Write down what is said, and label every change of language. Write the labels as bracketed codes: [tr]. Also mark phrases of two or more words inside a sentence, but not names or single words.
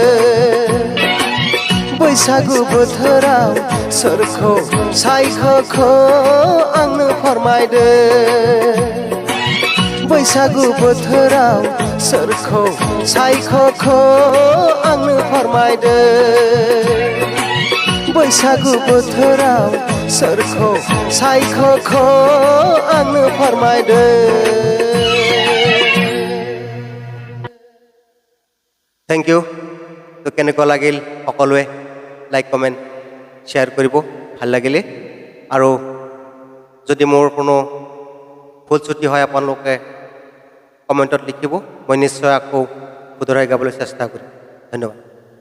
[brx] बैसागु बोथोराव सोरखौ सायख'खो आंनो फोरमायदो बैसागु बोथोराव सोरखौ सायख'खो आंनो फोरमायदो बैसागु बोथोराव सोरखौ सायख'खो आंनो फोरमायदो [en] thank you. [as] কেনেকুৱা লাগিল সকলোৱে [en] like comment share [as] কৰিব ভাল লাগিলে আৰু যদি মোৰ কোনো ভুল ত্ৰুটি হয় আপোনালোকে কমেণ্টত লিখিব মই নিশ্চয় আকৌ শুধৰাই গাবলৈ চেষ্টা কৰিম ধন্যবাদ